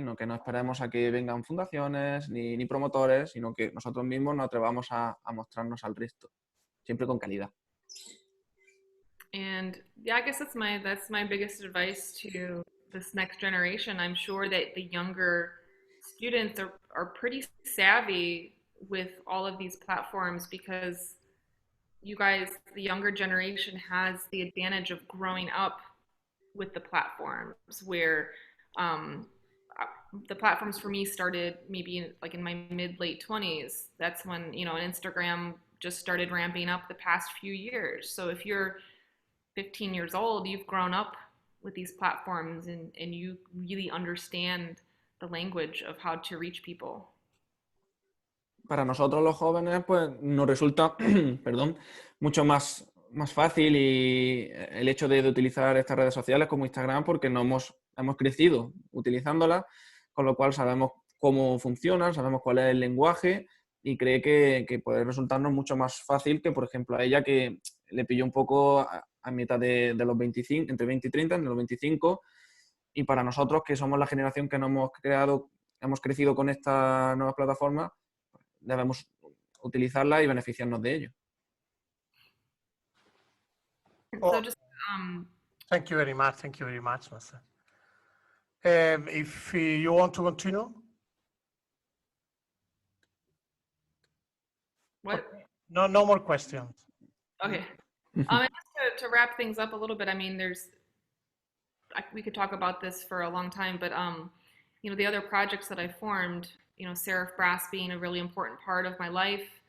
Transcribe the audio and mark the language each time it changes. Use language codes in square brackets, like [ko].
[es] No que no esperemos a que vengan fundaciones ni promotores, sino que nosotros mismos nos atrevamos a mostrarnos al resto, siempre con calidad. [en] And yeah, I guess that's my biggest advice to this next generation. I'm sure that the younger students are pretty savvy with all of these platforms because you guys, the younger generation, has the advantage of growing up with the platforms where the platforms for me started maybe like in my mid-late 20s. That's when, you know, Instagram just started ramping up the past few years. So if you're 15 years old, you've grown up with these platforms and you really understand the language of how to reach people. [es] Para nosotros los jóvenes, pues nos resulta, perdón, mucho más fácil y el hecho de utilizar estas redes sociales como Instagram, porque hemos crecido utilizándolas, con lo cual sabemos cómo funcionan, sabemos cuál es el lenguaje, y cree que puede resultarnos mucho más fácil que, por ejemplo, a ella, que le pilló un poco a mitad de los 25, entre 20 y 30, en los 25, y para nosotros, que somos la generación que hemos crecido con esta nueva plataforma, debemos utilizarla y beneficiarnos de ello. [en] So just, thank you very much, Master. If you want to continue. what? No more questions. Okay. And just to wrap things up a little bit, I mean, we could talk about this for a long time, but you know, the other projects that I formed, you know, Seraph Brass being a really important part of my life.